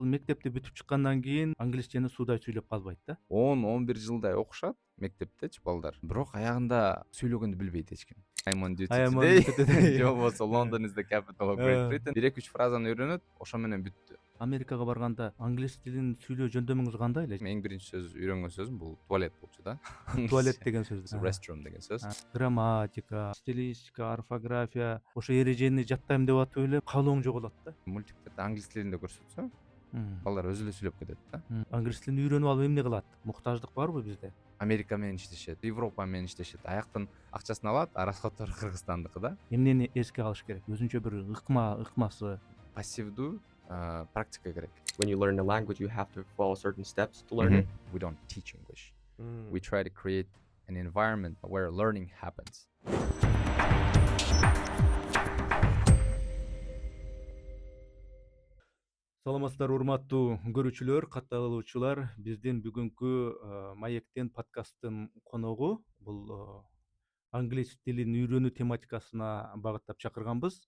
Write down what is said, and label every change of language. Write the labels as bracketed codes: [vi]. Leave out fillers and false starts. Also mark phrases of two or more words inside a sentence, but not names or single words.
[ky] Бул мектепти бүтүп чыккандан кийин англисчени суудай сүйлөп калбайт да. 10-11 жылдай окушат мектептечи балдар. Бирок аягында сүйлөгөндү билбейт эч ким. [en] I'm on duty today. [ky] Же болбосо [en] London is the capital of Great Britain. [ky] 1-2 фразаны үйрөнөт, ошо менен бүттү. Америкага барганда англис тилин сүйлөө жөндөмүңүз кандай эле? Эң биринчи сөз үйрөнгөн сөзүм бул туалет болчу да. Туалет деген сөз. Restroom деген сөз. Грамматика, стилистика, орфография, ошо эрежени жаттайм деп атып эле каалооң жоголот да. Мультиктерде англис тилинде көрсөтсө, балдар өзү эле сүйлөп кетет да. Англис тилин үйрөнүп алып эмне кылат? Муктаждык барбы бизде? Америка менен иштешет, Европа менен иштешет. Аяктын акчасын алат, а расходтору Кыргызстандыкы да. Эмнени эске алыш керек? Өзүнчө бир ыкмасы. Пассивдүү практика керек. [en] When you learn a language, you have to follow certain steps to learn it. We don't teach English. We try to create an environment where learning happens. [ky] Саламатсыздарбы урматтуу көрүүчүлөр, катталуучулар. Биздин бүгүнкү маектен подкасттын коногу бул англис тилин үйрөнүү тематикасына багыттап чакырганбыз.